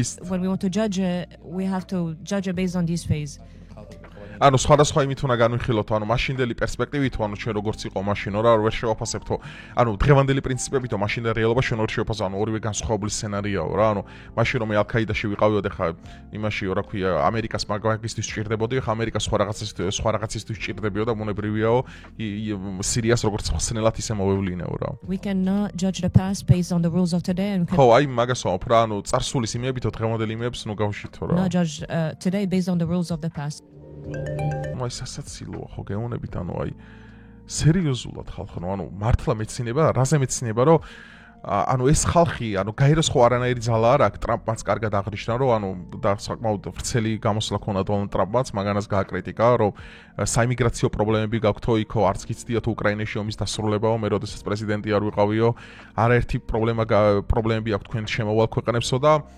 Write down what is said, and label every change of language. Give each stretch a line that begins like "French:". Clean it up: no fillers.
English: When we want to judge it, we have to judge it based on these phases.
Georgian: ანუ სხვადასხვა იმით უნდა განვიხილოთ, ანუ მაშინდელი პერსპექტივით, ანუ ჩვენ როგორც იყო მაშინო რა, ვერ შევაფასებთო. ანუ დღევანდელი პრინციპებითო მაშინდელი რეალობა ჩვენ ვერ შევაფასო, ანუ ორივე განსხვავებული სცენარიაო რა, ანუ მაშინ რომ ალ-კაიდაში ვიყავიოდ ხა იმაშიო რა ქვია, ამერიკას მაგისტრის ჭირდებოდი, ხა ამერიკას სხვა რაღაცისთვის ჭირდებიო და მონებრივიაო სირიას როგორც ხსნელად ისე მოვევლინეო რა.
English: We cannot judge the past based on the rules of today and
Georgian: ხო, აი მაგას ვამბობ რა, ანუ წარსულის იმებითო დღევანდელი იმებს ნუ გავშითო რა.
English: Not judge today based on the rules of the past.
Georgian: აი სასაცილოა ხო გეუბნებით, ანუ აი სერიოზულად ხალხო, ანუ მართლა მეცინება, რაზე მეცინება, რომ ანუ ეს ხალხი, ანუ გაეროს ხო არანაირი ძალა არ აქვს, ტრამპმაც კარგად აღნიშნა, რომ ანუ და საკმაოდ ვრცელი გამოსვლა ქონდა დონალდ ტრამპმაც, მაგანაც გააკრიტიკა, რომ საიმიგრაციო პრობლემები გაქვთო იქო, არც გიცდიათ უკრაინაში ომის დასრულებაო, მე როდესაც პრეზიდენტი არ ვიყავიო, არაერთი პრობლემები აქვს თქვენ შემოვალ ქვეყნებსო და